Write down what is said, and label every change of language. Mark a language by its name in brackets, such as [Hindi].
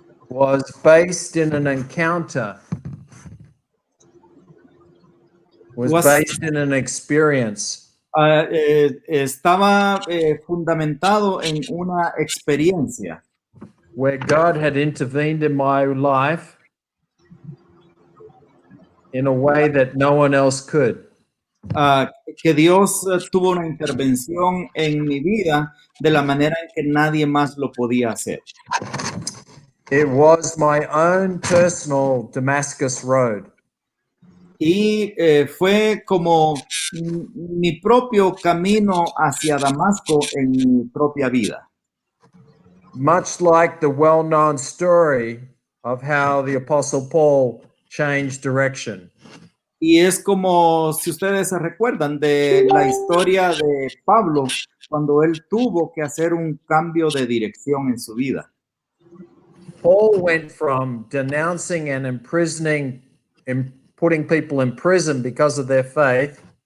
[English] was based in an encounter, was based in an experience. [Spanish] Estaba fundamentado en una experiencia [English] Where God had intervened in my life in a way that no one else could. [Spanish] Que Dios tuvo una intervención en mi vida de la manera en que nadie más lo podía hacer. [English] It was my own personal Damascus road. [Spanish] Y fue como mi propio camino hacia Damasco en mi propia vida. [English] Much like the well-known story of how the Apostle Paul changed direction. [Spanish] Y es como si ustedes se recuerdan de la historia de Pablo cuando él tuvo que hacer un cambio de dirección en su vida. [English] Paul went from denouncing and imprisoning and putting people in prison because of their faith